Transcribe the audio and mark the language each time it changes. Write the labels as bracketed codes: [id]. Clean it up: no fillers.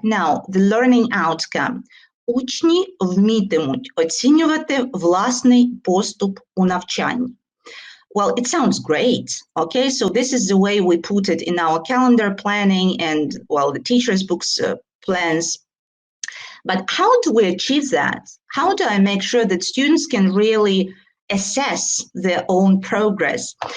[en] Now, the learning outcome. [uk] Учні вмітимуть оцінювати власний поступ у навчанні. [en] Well, it sounds great, okay? So this is the way we put it in our calendar planning and, well, the teacher's books plans. But how do we achieve that? How do I make sure that students can really assess their own progress?